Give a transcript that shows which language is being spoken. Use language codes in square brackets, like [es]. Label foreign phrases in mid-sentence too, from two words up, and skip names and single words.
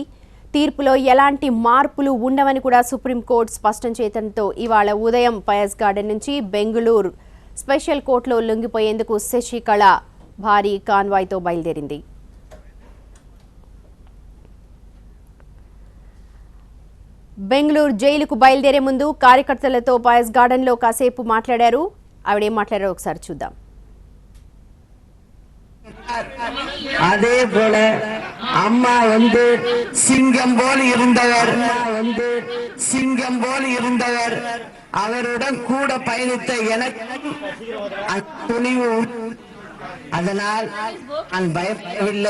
[te] తీర్పులో ఎలాంటి మార్పులు ఉండవని కూడా సుప్రీంకోర్టు స్పష్టం చేయడంతో ఇవాళ ఉదయం పయస్ గార్డెన్ నుంచి బెంగళూరు స్పెషల్ కోర్టులో లొంగిపోయేందుకు శశికళ భారీ కాన్వాయ్తో బయలుదేరింది. బెంగళూరు జైలుకు బయలుదేరే ముందు కార్యకర్తలతో పయస్ గార్డెన్లో కాసేపు మాట్లాడారు. ఆవిడేం మాట్లాడారో ఒకసారి చూద్దాం. [ta] அதே போல அம்மா சிங்கம் போல் இருந்தவர் அவருடன் கூட பயணித்த எனக்கு துணிவு, அதனால் நான் பயப்படவில்லை.